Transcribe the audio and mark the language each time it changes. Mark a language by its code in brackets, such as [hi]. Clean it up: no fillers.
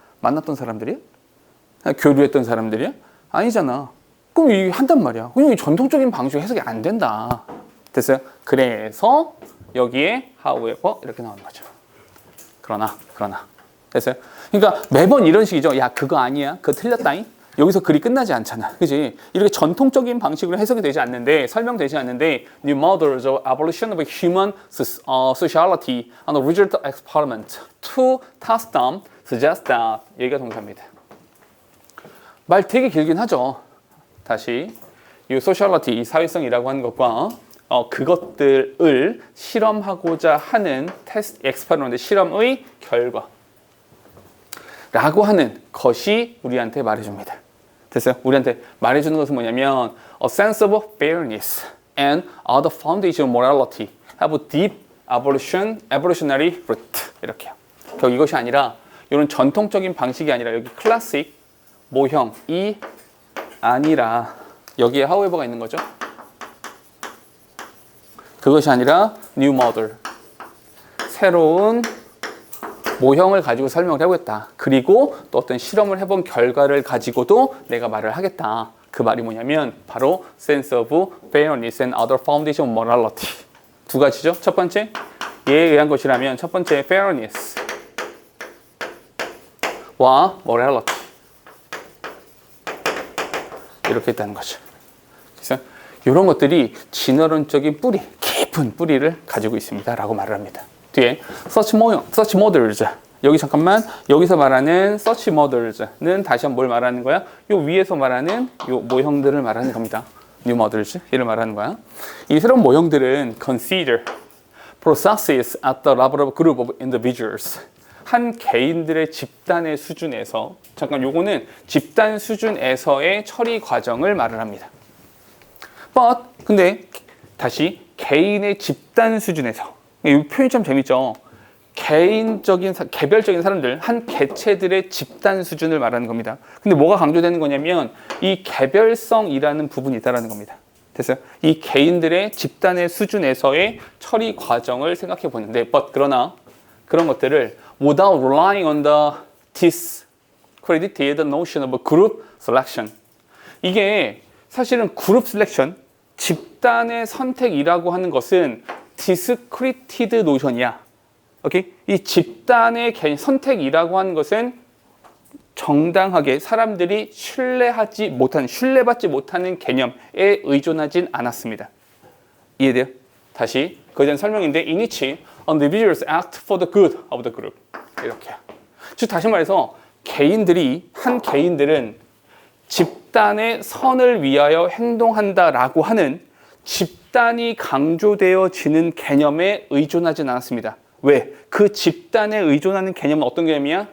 [ko] 만났던 사람들이야? 교류했던 사람들이야? 아니잖아. 그럼 이게 한단 말이야. 그냥 이 전통적인 방식 해석이 안 된다. 됐어요? 그래서 여기에 however 이렇게 나오는 거죠. 그러나 됐어요? 그러니까 매번 이런 식이죠. 야 그거 아니야. 그거 틀렸다잉. 여기서 글이 끝나지 않잖아. 그지? 이렇게 전통적인 방식으로 해석이 되지 않는데, 설명되지 않는데, [en] new models of evolution of human sociality and the result of experiment to test them suggest that. [ko] 여기가 동사입니다. 말 되게 길긴 하죠. 다시 이 sociality, 이 사회성이라고 하는 것과 그것들을 실험하고자 하는 테스트, 엑스퍼리먼트, 실험의 결과 라고 하는 것이 우리한테 말해줍니다. 됐어요? 우리한테 말해주는 것은 뭐냐면 [en] a sense of fairness and other foundation of morality have a deep evolutionary root. [ko] 이렇게요. 결국 이것이 아니라 이런 전통적인 방식이 아니라 여기 클래식 모형이 아니라 여기에 however가 있는 거죠. 그것이 아니라 new model, 새로운 모형을 가지고 설명을 해보겠다. 그리고 또 어떤 실험을 해본 결과를 가지고도 내가 말을 하겠다. 그 말이 뭐냐면 바로 [en] sense of fairness and other foundation of morality. [ko] 두 가지죠. 첫 번째, 얘에 의한 것이라면 첫 번째 fairness 와 morality 이렇게 있다는 거죠. 그래서 이런 것들이 진화론적인 뿌리, 깊은 뿌리를 가지고 있습니다. 라고 말을 합니다. 뒤에 [en] search models. [ko] 여기 잠깐만, 여기서 말하는 search models는 다시 한번 뭘 말하는 거야? 요 위에서 말하는 요 모형들을 말하는 겁니다. new models, 이를 말하는 거야. 이 새로운 모형들은 [en] consider processes at the level of group of individuals. [ko] 한 개인들의 집단의 수준에서, 잠깐 요거는 집단 수준에서의 처리 과정을 말을 합니다. But 근데 다시 개인의 집단 수준에서, 이 표현이 참 재밌죠. 개별적인 사람들, 한 개체들의 집단 수준을 말하는 겁니다. 근데 뭐가 강조되는 거냐면 이 개별성이라는 부분이 있다는 겁니다. 됐어요? 이 개인들의 집단의 수준에서의 처리 과정을 생각해 보는데, 그러나 그런 것들을 [en] without relying on the discredited notion of group selection. [ko] 이게 사실은 그룹 셀렉션, 집단의 선택이라고 하는 것은 discredited notion이야. 오케이? 이 집단의 선택이라고 하는 것은 정당하게 사람들이 신뢰받지 못하는 개념에 의존하진 않았습니다. 이해돼요? 다시 그에 대한 설명인데, [en] in which individuals act for the good of the group. [ko] 이렇게. 즉 다시 말해서 한 개인들은 집단의 선을 위하여 행동한다라고 하는 집단이 강조되어지는 개념에 의존하진 않았습니다. 왜? 그 집단에 의존하는 개념은 어떤 개념이야?